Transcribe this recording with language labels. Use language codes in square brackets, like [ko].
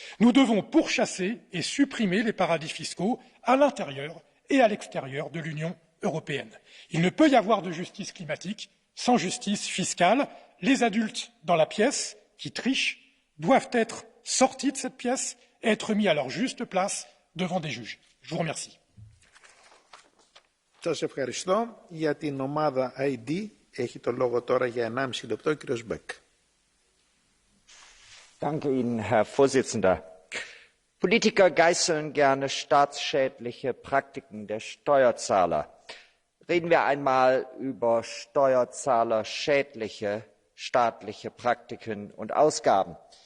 [fr] Nous devons pourchasser et supprimer les paradis fiscaux à l'intérieur et à l'extérieur de l'Union européenne. Il ne peut y avoir de justice climatique sans justice fiscale. Les adultes dans la pièce qui trichent doivent être sortis de cette pièce et être mis à leur juste place devant des juges. Je vous remercie. [el] Σας ευχαριστώ. Για την ομάδα ID έχει το λόγο τώρα για 1,5 λεπτό ο κύριος Μπέκ. [de] Danke Ihnen, Herr Vorsitzender. Politiker geißeln gerne staatsschädliche Praktiken der Steuerzahler. Reden wir einmal über steuerzahlerschädliche staatliche Praktiken und Ausgaben.